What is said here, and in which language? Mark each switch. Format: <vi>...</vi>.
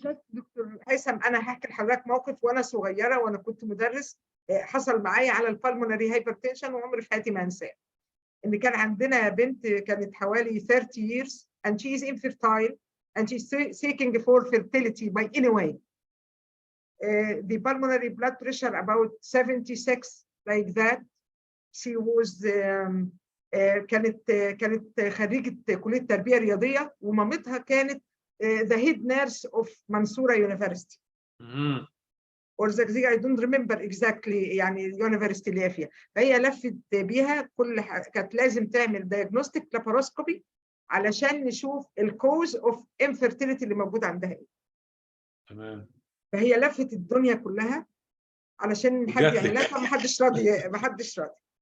<ar>دكتور هيثم، أنا هحكي لحضرتك موقف وأنا صغيرة وأنا كنت مدرس، حصل معايا على البالمونري هايبرتنشن، وعمري في حياتي ما أنساه. إن كان عندنا بنت كانت حوالي</ar> <en>30 years and she is infertile and she's seeking for fertility by any way. The pulmonary blood pressure about 76 like that. She was</en> <ar>كانت خريجة كلية تربية رياضية، ومامتها كانت</ar> <en>the head nurse of Mansoura University. or the I don't remember exactly</en> <ar>يعني اليونيفرستي اللي هي فيها. فهي لفت بيها كل كانت لازم تعمل diagnostic laparoscopy علشان نشوف الكوز اوف infertility اللي موجود عندها ايه. تمام. فهي لفت الدنيا كلها علشان حد يعملها، فمحدش راضي، محدش راضي.</ar>